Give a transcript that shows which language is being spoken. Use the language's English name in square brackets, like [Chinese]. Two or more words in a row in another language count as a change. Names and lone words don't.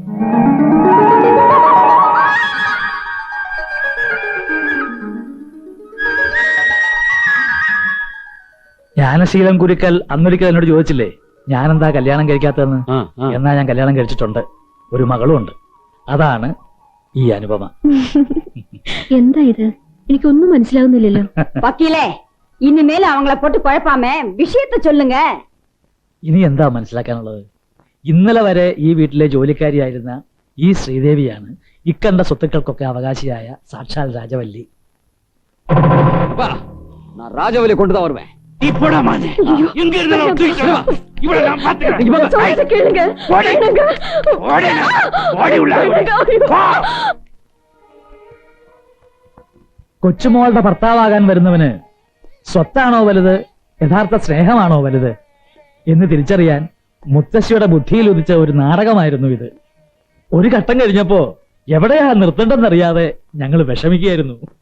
[Malayalam] ജ്ഞാനശീലം കുരുക്കൽ അന്നൊരിക്കൽ എന്നോട് ചോദിച്ചില്ലേ ഞാനെന്താ കല്യാണം കഴിക്കാത്തതെന്ന്? എന്നാ ഞാൻ കല്യാണം കഴിച്ചിട്ടുണ്ട്. ഒരു മകളും ഉണ്ട്. അതാണ് ഈ അനുപമ. എന്താ ഇത്? എനിക്കൊന്നും മനസ്സിലാവുന്നില്ലല്ലോ. വക്കീലേ, [Tamil] இனிமேல் அவங்கள போட்டு குழப்பாம விஷயத்த சொல்லுங்க. [Malayalam] ഇനി എന്താ മനസ്സിലാക്കാനുള്ളത്? ഇന്നലെ വരെ ഈ വീട്ടിലെ ജോലിക്കാരിയായിരുന്ന ഈ ശ്രീദേവിയാണ് ഇക്കണ്ട സ്വത്തുക്കൾക്കൊക്കെ അവകാശിയായ സാക്ഷാൽ രാജവല്ലി. [Tamil] நான் ராஜவலி கொண்டு தான் வருவேன். இப்படா மானே எங்க இருந்தாலும் தூக்கிட்டு வா. இவள நான் பாத்துக்கிறேன். കേളുങ്ക. ஓடி உள்ள வா. [Malayalam] കൊച്ചുമോളുടെ ഭർത്താവാകാൻ വരുന്നവന് സ്വത്താണോ വലുത്, യഥാർത്ഥ സ്നേഹമാണോ വലുത് എന്ന് തിരിച്ചറിയാൻ മുത്തശ്ശിയുടെ ബുദ്ധിയിൽ ഉദിച്ച ഒരു നാടകമായിരുന്നു ഇത്. ഒരു ഘട്ടം കഴിഞ്ഞപ്പോ എവിടെയാ നിർത്തേണ്ടെന്നറിയാതെ ഞങ്ങൾ വിഷമിക്കുകയായിരുന്നു.